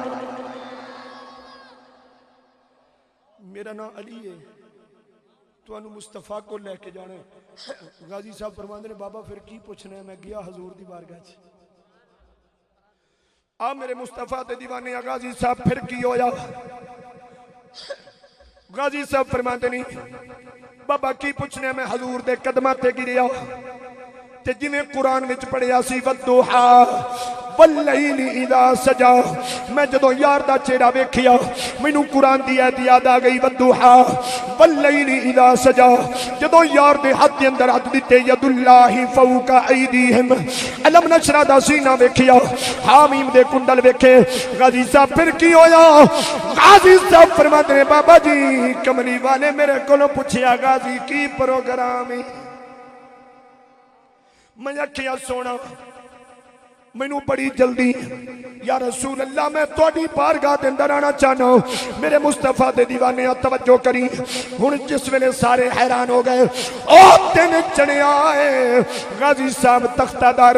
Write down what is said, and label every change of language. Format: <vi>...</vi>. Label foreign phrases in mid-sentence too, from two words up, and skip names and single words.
<ur>میرا نام علی ہے، تو انہوں مصطفیٰ کو لے کے جانا ہے۔</ur> <pa>غازی صاحب فرماندے نے بابا پھر کی پوچھنا ہے؟ میں گیا حضور دی بارگاہ چ، آ میرے مصطفیٰ تے دیوانے غازی صاحب پھر کی ہویا؟ غازی صاحب فرماندے نہیں بابا کی پوچھنے میں حضور دے قدمہ تے گریا، تے جنہیں قرآن وچ پڑھیا سی والضحا</pa> <ar>واللیل اذا سجا</ar> <pa>میں جدوں یار دا چہرہ ویکھیا مینوں قرآن دی آیت یاد آ گئی</pa> <ar>والضحا واللیل اذا سجا</ar> <pa>جدوں یار دے ہاتھ دے اندر ہاتھ دتے</pa> <ar>ید اللہ فوق ایدیہم</ar> <pa>علم نشرہ دا سینہ ویکھیا حامیم دے کنڈل ویکھے غازی صاحب پھر کی ہویا غازی صاحب</pa> <ur>فرماتے ہیں</ur> <pa>بابا جی کملی والے میرے کولوں پوچھیا غازی کی پروگرام ہے میں آکھیا سونا مینوں بڑی جلدی</pa> <ar>یا رسول اللہ</ar> <pa>میں تواڈی بارگاہ دے اندر آنا چاہنا میرے مصطفیٰ دے دیوانے توجہ کری ہن جس ویلے سارے حیران ہو گئے او تین چنے آئے غازی صاحب تختہ دار</pa>